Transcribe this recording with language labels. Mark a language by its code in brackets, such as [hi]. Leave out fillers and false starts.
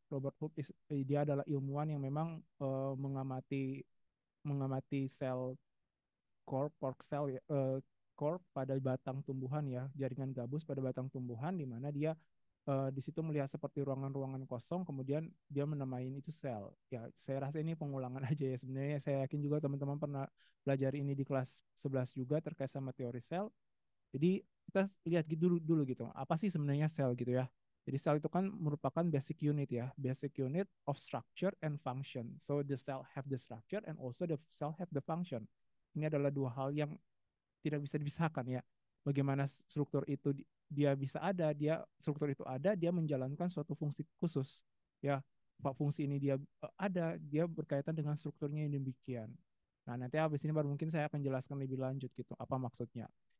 [id] Robert Hooke dia adalah ilmuwan yang memang mengamati sel cork cell ya, cork pada batang tumbuhan ya, jaringan gabus pada batang tumbuhan, di mana dia di situ melihat seperti ruangan-ruangan kosong, kemudian dia menamain itu sel. Ya, saya rasa ini pengulangan aja ya. Sebenarnya saya yakin juga teman-teman pernah belajar ini di kelas 11 juga terkait sama teori sel. Jadi kita lihat gitu dulu gitu. Apa sih sebenarnya sel gitu ya? Jadi sel itu kan merupakan basic unit ya, [en] basic unit of structure and function. So the cell have the structure and also the cell have the function. [id] Ini adalah dua hal yang tidak bisa dipisahkan ya. Bagaimana struktur itu dia bisa ada, dia struktur itu ada, dia menjalankan suatu fungsi khusus ya. Pak fungsi ini dia ada, dia berkaitan dengan strukturnya yang demikian. Nah, nanti habis ini baru mungkin saya akan jelaskan lebih lanjut gitu apa maksudnya.